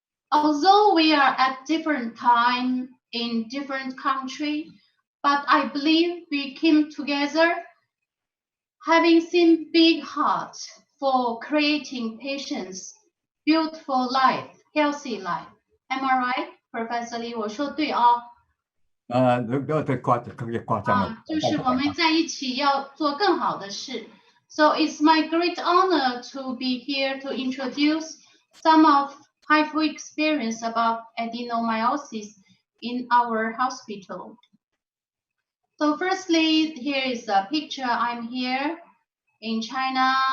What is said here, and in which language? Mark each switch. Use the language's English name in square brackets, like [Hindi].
[English] Although we are at different time in different country, but I believe we came together having seen big hearts for creating patients beautiful life, healthy life. Am I right, Professor Lee? [Chinese] 我说对哦。就是我们在一起要做更好的事。 [English] So it's my great honor to be here to introduce some of HIFU experience about adenomyosis in our hospital. So firstly, here is a picture. I'm here in China.